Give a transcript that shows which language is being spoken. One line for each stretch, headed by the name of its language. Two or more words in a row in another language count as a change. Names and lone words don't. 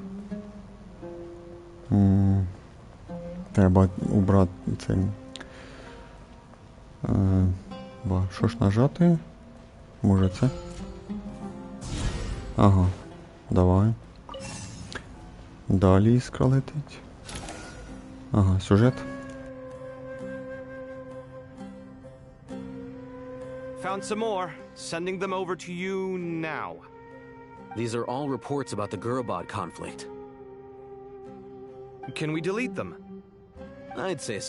Ukrainian: Треба убрати цей. Що ж нажати? Може це? Ага, давай. Далі іскра летить. Ага, сюжет.
English: Found some more. Sending them over to you now. These are all reports about the Gurabad conflict. Can we delete them? I'd say so.